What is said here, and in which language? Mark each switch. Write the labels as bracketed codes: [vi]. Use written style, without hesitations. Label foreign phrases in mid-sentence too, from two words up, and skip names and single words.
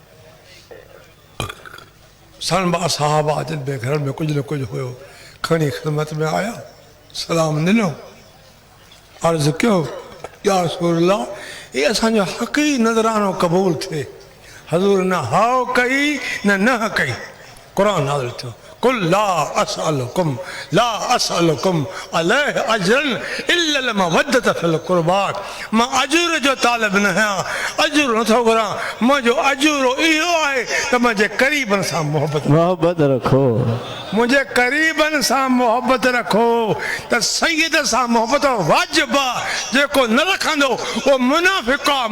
[sd] सनबा साहबा जिन में घर में कुझु न कुझु हुयो खणी ख़िदमत में आया सलाम ॾिनो अर्ज़ु कयो [ar] يا رسول الله [sd] इहे असांजो हक़ी नज़रानो क़बूल थिए हज़ूर न हाओ कई न कई क़ुर नाज़िल थियो [ar] قل لا أسألكم عليه أجرا إلا المودة في القربى [sd] मां अजूर जो तालिब न आहियां अजूर नथो घुरां मुंहिंजो अजूरो इहो आहे त मुंहिंजे क़रीबनि सां मोहबत रखो मुंहिंजे क़रीबनि सां मोहबत रखो त सैयद सां मोहबत वाजिबु आहे जेको न रखंदो उहो मुनाफ़िक़